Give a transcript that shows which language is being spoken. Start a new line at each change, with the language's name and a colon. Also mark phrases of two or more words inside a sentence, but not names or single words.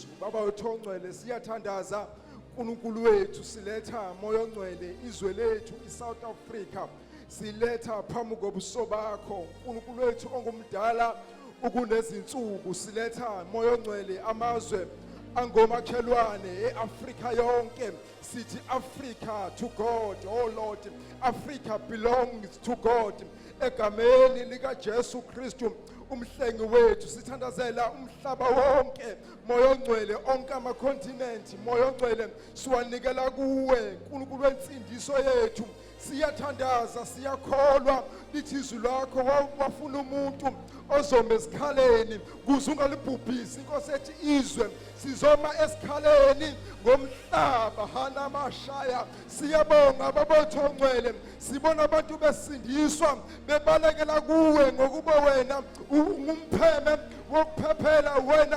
Zulu: Baba wethu ongcwele, siyathandaza uNkulunkulu wethu, siletha moya ongcwele izwe lethu iSouth Africa, siletha phambi kobuso bakho uNkulunkulu wethu ongumdala ukunezinsuku, siletha moya ongcwele amazwe angomakhelwane eAfrika yonke.
English: Sithi Africa to God, oh Lord, Africa belongs to God.
Zulu: Egameni lika Jesu Kristu umhlengi wethu, sithandazela umhlaba wonke moya ongcwele, onke amakontinenti moya ongcwele siwanikela kuwe uNkulunkulu wensindiso yethu. Siyathandaza, siyakholwa lithi izwi lakho wafuna umuntu ozoma esikhaleni kuze ungalibhubhisi inkosi ethi izwe sizoma esikhaleni ngomhlaba hanamashaya siyabonga babothongcwele sibona abantu besindiswa bebalekela kuwe ngokuba wena ungumpheme wokuphephela wena